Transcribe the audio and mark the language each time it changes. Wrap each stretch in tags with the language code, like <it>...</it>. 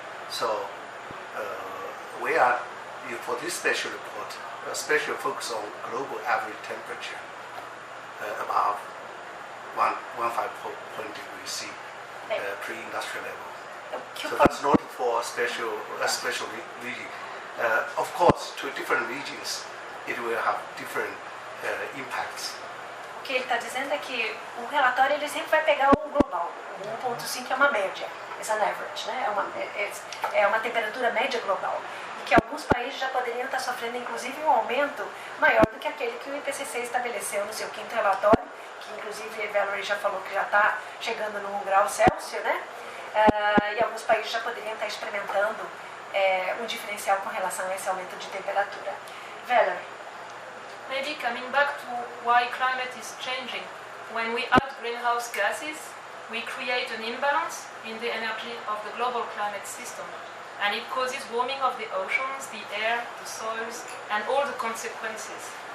<en>So we are, for this special report, especially focus on global average temperature above 1.5 degrees C, pre-industrial level. So that's not for a special region. Of course, to different regions, it will have different impacts.</en> <pt>O que ele está dizendo é que o relatório ele sempre vai pegar o global. O 1.5 é uma média, é</pt> <en>an average,</en> <pt>né? É uma temperatura média global. E que alguns países já poderiam estar sofrendo, inclusive, um aumento maior do que aquele que o IPCC estabeleceu no seu quinto relatório, que inclusive a Valerie já falou que já está chegando no 1 grau Celsius, né? E alguns países já poderiam estar experimentando um diferencial com relação a esse aumento de temperatura. Valerie?</pt> <en>Maybe coming back to why climate is changing. When we add greenhouse gases, we create an imbalance in the energy of the global climate system. And it causes warming of the oceans, the air, the soils, and all the consequences.</en>